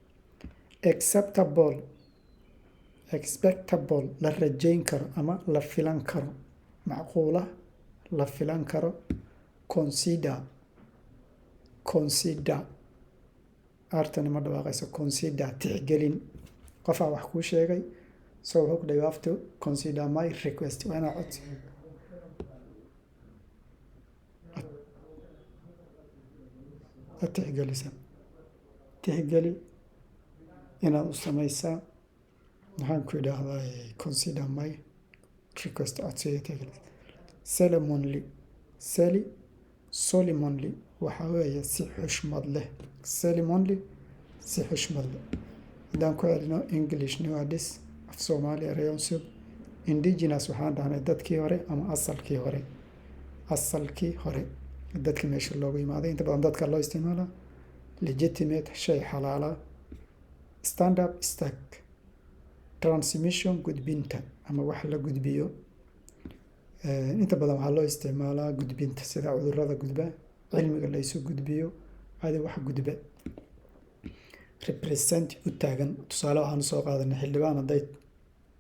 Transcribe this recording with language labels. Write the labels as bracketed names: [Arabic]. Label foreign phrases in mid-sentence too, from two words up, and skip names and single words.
[Somali] expectable la rajayn karo ama la filan karo macquula la filan karo consider artani ma dhawaaqayso consider tixgelin qofaa wax kuu sheegay so wuxuu ku dhahay [English] you have to consider my request [Somali] waa inaa cod tixgelisa tixgeli inaad u samaysaa waxaan ku idhaahdaa [English] consider my request [Somali] codsiga tixgelisa solemnly waxaa weeye si xushmad leh solemnly si xushmad leh haddaan ku celino English News af Soomaali erayo cusub indigenous waxaan dhahnay dadkii hore ama asalkii hore dadka meesha loogu imaaday inta badan dadka loo isticmaala legitimate shay xalaala [English] stand up [Somali] istaag transmission gudbinta ama wax la gudbiyo inta badan waxaa loo isticmaalaa gudbinta sida cudurrada gudba cilmiga la isu gudbiyo adi wax gudba represent u taagan tusaale waxaan soo qaadanay xildhibaan hadday